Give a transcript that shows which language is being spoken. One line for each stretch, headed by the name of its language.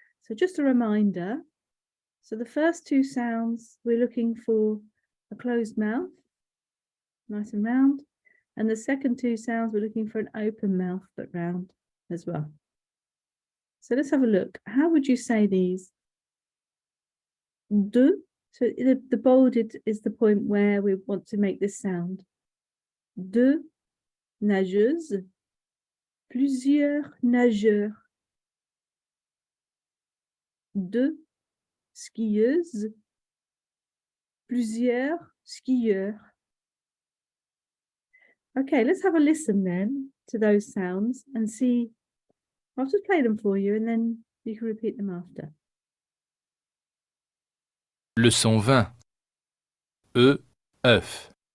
English: So just a reminder, so the first two sounds, we're looking for a closed mouth, nice and round, and the second two sounds, we're looking for an open mouth, but round as well. So let's have a look. How would you say these? De. So the bolded is the point where we want to make this sound.
French: Deux nageuses, plusieurs nageurs. Deux skieuses, plusieurs skieurs.
English: Okay, let's have a listen then to those sounds and see. I'll just play them for you and then you can repeat them after.
French: Leçon 20. Oeuf.